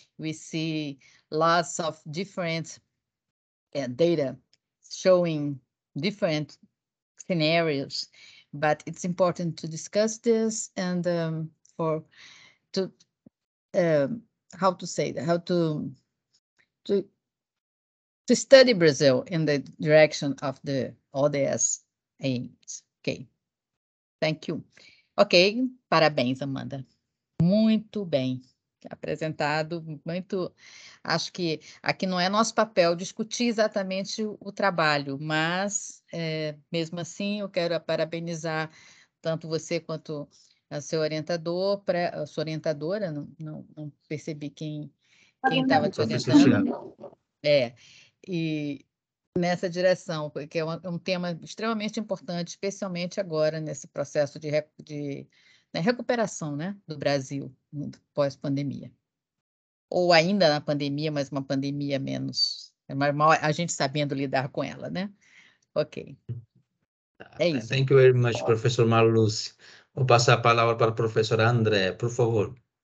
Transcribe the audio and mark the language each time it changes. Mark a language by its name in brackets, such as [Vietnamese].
[English] We see lots of different data showing different scenarios, but it's important to discuss this and how to say that, how to study Brazil in the direction of the ODS aims. Okay, thank you. [Portuguese] Ok, parabéns, [English] Amanda. [Portuguese] Muito bem apresentado, muito. Acho que aqui não é nosso papel discutir exatamente o trabalho, mas mesmo assim eu quero parabenizar tanto você quanto a seu orientador, a sua orientadora, não percebi quem estava te orientando. E nessa direção, porque é um tema extremamente importante, especialmente agora nesse processo de recuperação, né, do Brasil pós-pandemia. Ou ainda na pandemia, mas uma pandemia menos, a gente sabendo lidar com ela, né? Ok. É isso. [English] Thank you very much, Professor Marluce. [Portuguese] Vou passar a palavra para a professora André, por favor.